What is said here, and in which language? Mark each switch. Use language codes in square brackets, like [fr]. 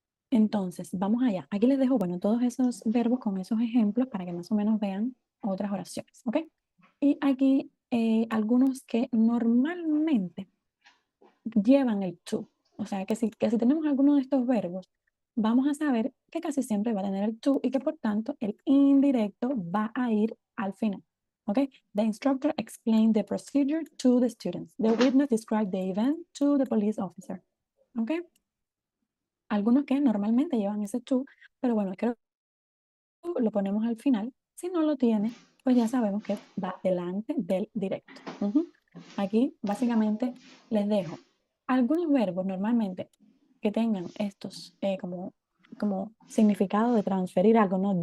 [es] Entonces, vamos allá. Aquí les dejo, bueno, todos esos verbos con esos ejemplos para que más o menos vean otras oraciones, ¿ok? Y aquí algunos que normalmente llevan el to. O sea, que si tenemos alguno de estos verbos, vamos a saber que casi siempre va a tener el to y que por tanto el indirecto va a ir al final. ¿Ok? [en] The instructor explained the procedure to the students. The witness described the event to the police officer. ¿Ok? [es] Algunos que normalmente llevan ese to, pero bueno, creo que lo ponemos al final. Si no lo tiene, pues ya sabemos que va delante del directo. Aquí básicamente les dejo algunos verbos normalmente que tengan estos como significado de transferir algo, ¿no?